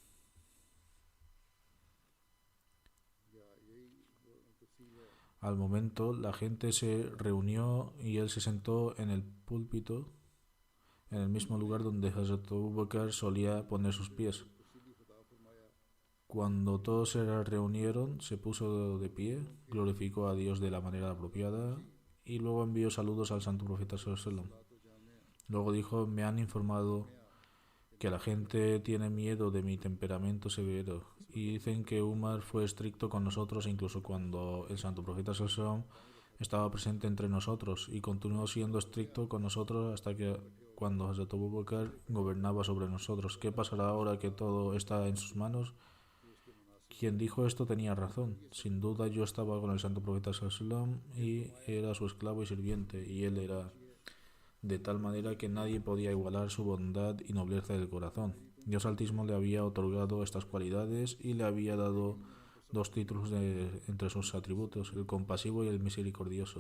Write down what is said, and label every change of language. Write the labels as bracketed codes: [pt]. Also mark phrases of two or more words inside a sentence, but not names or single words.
[es] Al momento la gente se reunió y él se sentó en el púlpito, en el mismo lugar donde Hazrat Abu Bakr solía poner sus pies. Cuando todos se reunieron, se puso de pie, glorificó a Dios de la manera apropiada y luego envió saludos al Santo Profeta [ar] صلى الله عليه وسلم. [es] Luego dijo: me han informado que la gente tiene miedo de mi temperamento severo y dicen que Umar fue estricto con nosotros incluso cuando el Santo Profeta [ar] صلى الله عليه وسلم [es] estaba presente entre nosotros, y continuó siendo estricto con nosotros hasta que cuando Hazrat Abu Bakr gobernaba sobre nosotros. ¿Qué pasará ahora que todo está en sus manos? Quien dijo esto tenía razón. Sin duda yo estaba con el Santo Profeta [ar] صلى الله عليه وسلم [es] y era su esclavo y sirviente, y él era de tal manera que nadie podía igualar su bondad y nobleza del corazón. Dios Altísimo le había otorgado estas cualidades y le había dado dos títulos entre sus atributos: el compasivo y el misericordioso.